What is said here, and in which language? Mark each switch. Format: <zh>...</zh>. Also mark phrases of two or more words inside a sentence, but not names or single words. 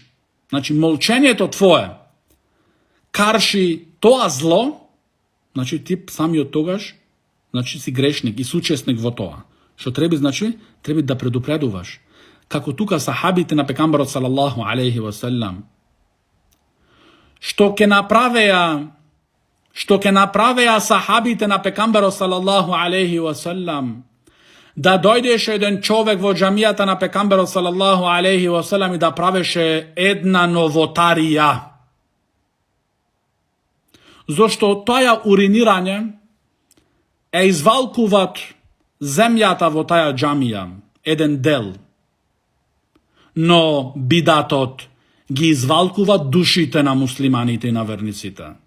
<mk>Значи молчењето твое. Кон тоа зло, значи ти сам од тогаш, значи си грешник и соучесник во тоа. Што треба, значи, треба да предупредуваш. Како тука сахабите на пејгамберот</mk> <ar>صلى الله عليه وسلم.</ar> <mk>Што ќе направија сахабите на пејгамберот</mk> <ar>صلى الله عليه وسلم.</ar> <mk>Да дојдеше еден човек во џамијата на пејгамберот</mk> <ar>صلى الله عليه وسلم</ar> <mk>и да правеше една новотарија. Зошто таа уринирање извалкува земјата во таа џамија, еден дел. Но бидатот ги извалкува душите на муслиманите и на верниците.</mk>